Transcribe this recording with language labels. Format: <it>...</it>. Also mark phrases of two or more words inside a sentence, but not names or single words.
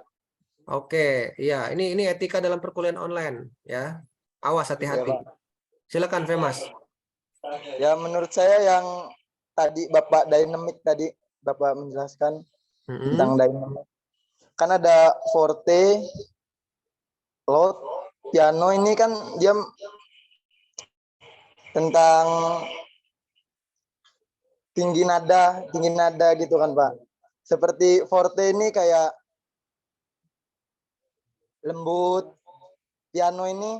<id>Oke, ya ini etika dalam perkuliahan online ya. Awas hati-hati. Ya, Pak. Silakan Femas. Ya, menurut saya yang tadi Bapak dynamic tadi Bapak menjelaskan tentang dynamic. Kan ada forte, loud, piano ini kan dia tentang tinggi nada gitu kan, Pak. Seperti forte ini kayak lembut, piano ini</id>